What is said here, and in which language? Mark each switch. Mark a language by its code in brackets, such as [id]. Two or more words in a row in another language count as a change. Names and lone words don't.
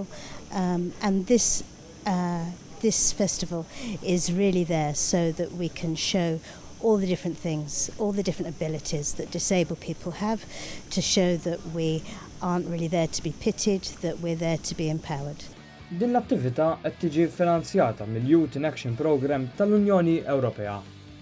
[en] And this festival is really there so that we can show all the different things, all the different abilities that disabled people have, to show that we aren't really there to be pitied, that we're there to be empowered. [mt] Din l-attività qed tiġi finanzjata mill-Youth in Action Programme tal-Unjoni Ewropea.